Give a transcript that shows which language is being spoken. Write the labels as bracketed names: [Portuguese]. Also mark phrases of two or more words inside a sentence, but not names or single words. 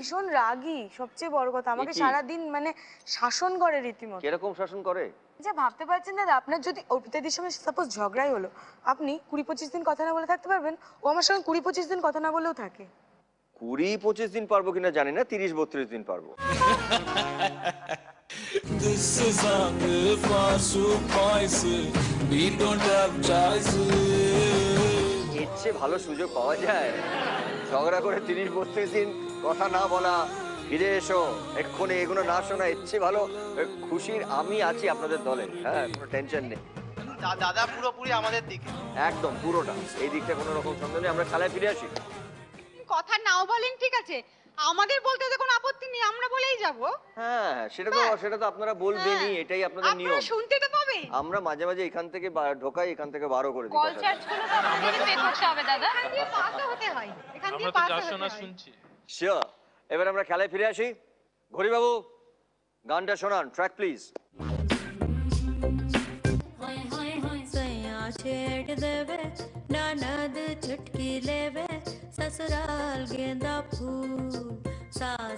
[Bangla] ভীষণ রাগী, সবচেয়ে বড় কথা আমাকে কি? সারাদিন মানে শাসন করে রীতিমতো। কিরকম শাসন করে? যে ভাবতে পারছেন দাদা, আপনার যদি অর্পিতাদির সঙ্গে সাপোজ ঝগড়াই হলো, আপনি 20-25 দিন কথা না বলে থাকতে পারবেন? ও আমার সঙ্গে 20-25 দিন কথা না বলেও থাকে। 20-25 দিন পারবো কিনা জানি না, 30-32 দিন পারবো। [English] This is our Pasu Boys. We don't have choices. [Bangla] এর চেয়ে ভালো সুযোগ পাওয়া যায়? ঝগড়া করে 30-32 দিন কথা না বলা, ফিরে এসো এক্ষুনি এগুলো না শোনা, এর চেয়ে ভালো খুশির আমি আছি আপনাদের দলে। হ্যাঁ, কোনো টেনশন নেই। দাদা পুরোপুরি আমাদের দিকে, একদম পুরোটা এই দিকটা কোনো রকম সন্দেহ নেই। আমরা খেলায় ফিরে আসি। কথা নাও বলেন ঠিক আছে, আমাদের বলতে তো কোনো আপত্তি নেই, আমরা বলেই যাব। হ্যাঁ সেটা তো আপনারা বলবেনই, এটাই আপনাদের নিয়ম। আপনারা শুনতে তো পাবেন। আমরা মাঝে মাঝে এখান থেকে ঢোকাই, এখান থেকে বারো করে দিই। [English] call charge [Bangla] গুলো তো আমাদের পে করতে হবে দাদা। এখান দিয়ে পাস হতে হয়, এখান দিয়ে আমরা তো পাস যার হতে শোনা হয়। শুনছি। শিওর। এবার আমরা খেলায় ফিরে আসি। ঘড়িবাবু গানটা শোনান, [English] track please. [Hindi] छेड़ देवे ननद चुटकी लेवे ससुराल गेंदा फूल सास